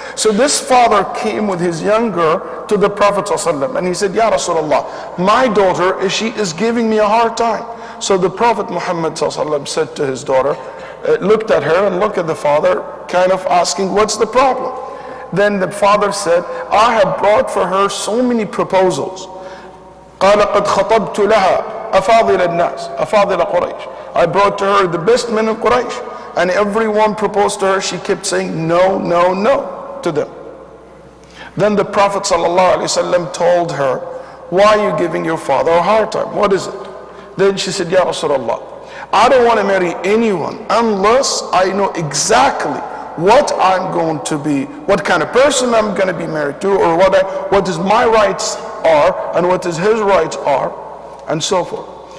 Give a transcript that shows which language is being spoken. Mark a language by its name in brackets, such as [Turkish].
[English] So this father came with his young girl to the Prophet ﷺ, and he said, Ya Rasulullah, my daughter, she is giving me a hard time. So the Prophet Muhammad ﷺ said to his daughter, looked at her and looked at the father, kind of asking, what's the problem? Then the father said, I have brought for her so many proposals. [Arabic] قال قد خطبت لها أفاضل الناس أفاضل قريش. [English] I brought to her the best men of Quraysh, and everyone proposed to her. She kept saying no, no, no to them. Then the Prophet ﷺ told her, why are you giving your father a hard time? What is it? Then she said, Ya Rasulullah, I don't want to marry anyone unless I know exactly what I'm going to be, what kind of person I'm going to be married to, or what is my rights are, and what is his rights are, and so forth.